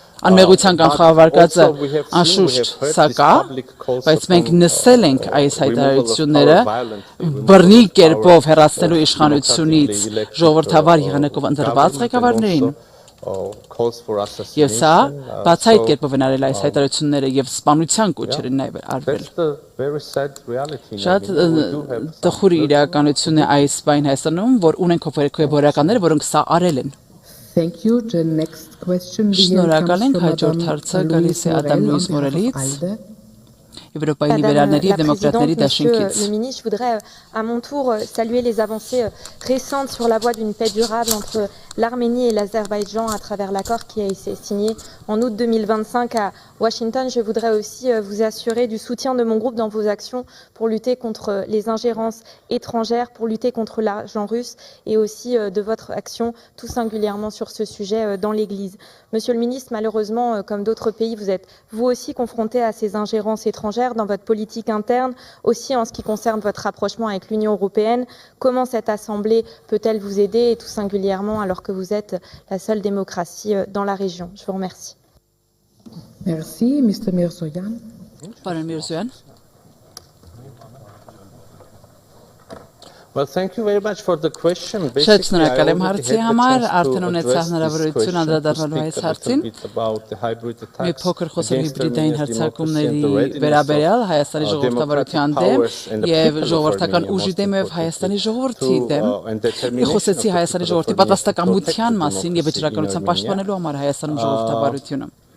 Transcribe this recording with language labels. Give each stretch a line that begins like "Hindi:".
Armenian: անմեղության կանխավարկածը անշուշտ սա կա, բայց մենք նսել ենք այս հայտարարությունները բռնի կերպով հեռացնելու իշխանությունից ժողովրդավար եղանակով ընտրված ղեկավարներին։ Եվ սա բացահայտ կերպով են արել այս հայտարարությունները եւ սպանության կոչեր են նաեւ արվել։ Շատ տխուր իրականություն է այս բան Հայաստանում, որ ունենք հոգեվորականներ, որոնք սա արել են։ Շնորհակալ ենք, հաջորդ հարցը գալիս է Ադամ Լուիս Մորելից։
French: Madame la Présidente, Monsieur le Ministre, je voudrais à mon tour saluer les avancées récentes sur la voie d'une paix durable entre l'Arménie et l'Azerbaïdjan à travers l'accord qui a été signé en août 2025 à Washington. Je voudrais aussi vous assurer du soutien de mon groupe dans vos actions pour lutter contre les ingérences étrangères, pour lutter contre l'argent russe et aussi de votre action tout singulièrement sur ce sujet dans l'Église. Monsieur le Ministre, malheureusement, comme d'autres pays, vous êtes vous aussi confronté à ces ingérences étrangères dans votre politique interne, aussi en ce qui concerne votre rapprochement avec l'Union européenne. Comment cette Assemblée peut-elle vous aider et tout singulièrement alors que vous êtes la seule démocratie dans la région? Je vous remercie. Merci, Mr. Mիրզոյան.
Armenian: Պարոն Միրզոյան.
English: Well, thank you very much for the question.
Armenian: Շատ շնորհակալ եմ հարցի համար, արդեն ունեցա հնարավորություն անդրադառնալու այս հարցին։ Մի փոքր խոսել հիբրիդային հարձակումների վերաբերյալ Հայաստանի ժողովրդավարության դեմ եւ ժողովրդական ուժի դեմ եւ Հայաստանի ժողովրդի դեմ։ Մի խոսեցի Հայաստանի ժողովրդի պատասխանատվության մասին եւ վճռականության պաշտպանելու համար Հայաստանում ժողովրդավարությունը։